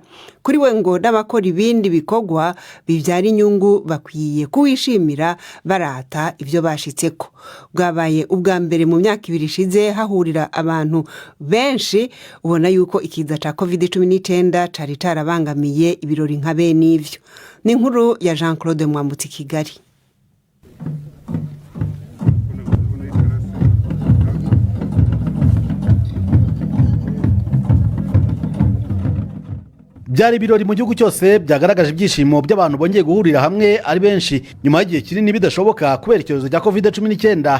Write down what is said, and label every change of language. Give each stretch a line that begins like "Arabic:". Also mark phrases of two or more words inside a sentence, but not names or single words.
Rundi: Kuri we ngo n'abakora ibindi bikorwa bibyara inyungu bakwiye kuwishimira barata ibyo bashitseko. Bwabaye ubwa mbere mu myaka 2 ishize hahurira abantu benshi. Ubona yuko ikiza ca COVID-19 cari tarabangamiye ibirori nka bene ivyo.
Kinyarwanda: Ni inkuru ya Jean Claude Mwambutsi Kigali. Byari ibirori mu gihugu cyose byagaragaje ibyishimo by'abantu bongeye guhurira hamwe ari benshi nyuma y'igihe kinini bidashoboka kubera icyorezo cya COVID-19.